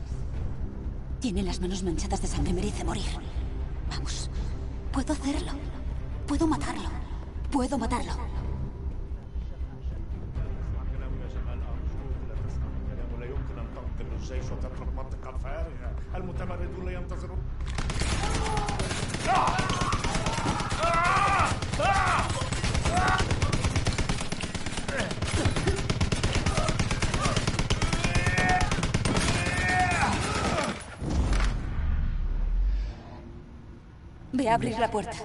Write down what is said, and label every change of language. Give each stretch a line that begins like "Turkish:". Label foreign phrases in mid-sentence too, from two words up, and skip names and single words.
Spanish: Tiene las manos manchadas de sangre, merece morir. Vamos. Puedo hacerlo. Puedo matarlo. Puedo matarlo.
Arabic: كلام يا جمال، أرجوك لا تسمع كلامه. لا يمكن أن تنقل الجيش وتترك منطقة فارغة. المتمردون لا ينتظرون.
Spanish: Ve a abrir la puerta.